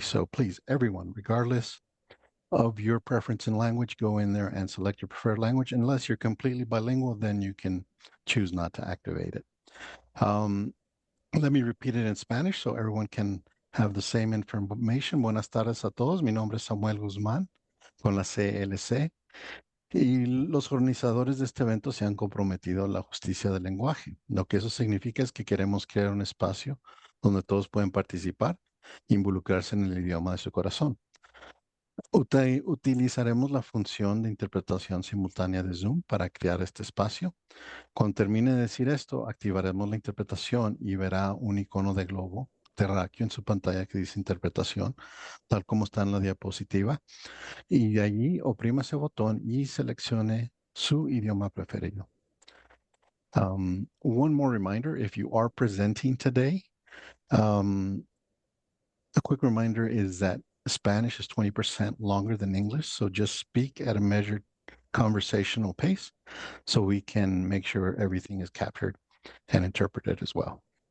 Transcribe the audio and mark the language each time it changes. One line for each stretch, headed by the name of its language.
English: So please, everyone, regardless of your preference in language, go in there and select your preferred language. Unless you're completely bilingual, then you can choose not to activate it. Let me repeat it in Spanish so everyone can have the same information.
Spanish: Buenas tardes a todos. Mi nombre es Samuel Guzmán con la CLC. Y los organizadores de este evento se han comprometido a la justicia del lenguaje. Lo que eso significa es que queremos crear un espacio donde todos pueden participar e involucrarse en el idioma de su corazón. Utilizaremos la función de interpretación simultánea de Zoom para crear este espacio. Cuando termine de decir esto, activaremos la interpretación y verá un icono de globo terráqueo en su pantalla que dice interpretación, tal como está en la diapositiva. Y de allí oprima ese botón y seleccione su idioma preferido.
English: One more reminder, if you are presenting today, a quick reminder is that Spanish is 20% longer than English, so just speak at a measured conversational pace so we can make sure everything is captured and interpreted as well.